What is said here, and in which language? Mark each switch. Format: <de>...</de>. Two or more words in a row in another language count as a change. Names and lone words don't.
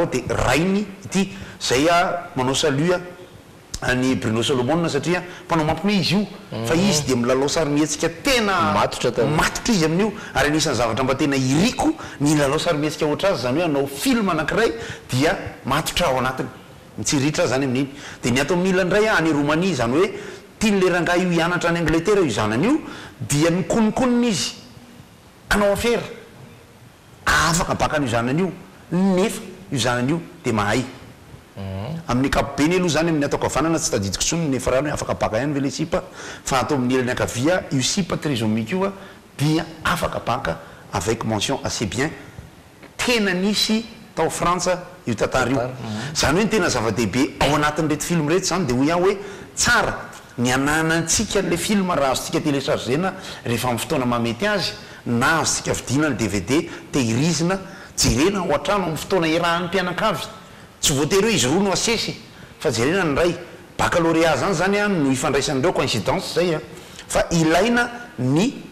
<mg>dia rainy ity zay manao salut ny Bruno Solomon satria mpanao mampime izy io fa izy dia milalao sarimihetsika tena matotra izy amin'io ary anisan'ny zavatra mba tena iriko ny lalao sarimihetsika ohatra azy zany hoe anao film anankiray dia matotra ao anatiny mitsiritra zany amin'iny dia ny ato amin'ny ilany any Roumanie zany hoe tian'le rangahy io hianatra any Angleterre io zanany io dia mikonikonina izy anao afera afaka bakan'io zanany io nefa io zanany io dia mahay amin'ny kapobeny aloha zany amin'ny ataoko havanana tsy tadidiko tsony nefa rano hoe afaka baka ihany ve le sipa fa atao amin'ny ilany akavia io sipa trisomique io dia afaka baka</mg> <fr>avec mention assez bien</fr> <mg>tena nisy tao frantsa io tantara io zany hoe ny tena zava-dehibe ao anatin'ny reto film reto zany dia hoy aho hoe tsara ny ananantsika le film raha azontsika téléchargena rehefa amin'ny fotoana mamety azy na azontsika vidina ny DVD tehirizina jerena ao an-trano amin'ny fotoana irahan'ny mpianakavy tsy voatery hoe izy roa no asesy fa jerena ny ray baccalauréat zany zany a no ifandraisan'ireo coïncidence zay a fa ilaina ny</mg>